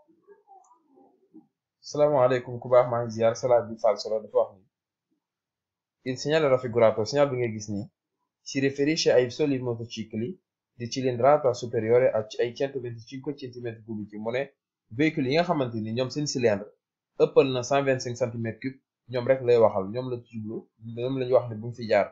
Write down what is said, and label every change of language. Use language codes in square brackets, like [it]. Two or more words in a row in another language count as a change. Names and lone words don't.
[wo] salaamaaleykum ku baax maa ngi ziar salaat bi falso la dafa wax ni [it] Il segnale raffigurato, [wo] segnale bi ngay gis nii, [it] si riferisce ai soli motocicli di cilindrata superiore ai 125 cm3 [wo] mu ne véhicule yi nga xamante ni ñoom seen cylindre ëppal na 125 cm3 ñoom rek lay waxal, ñoom la jublu, ñoom lañu wax ne bu mu fi jaar.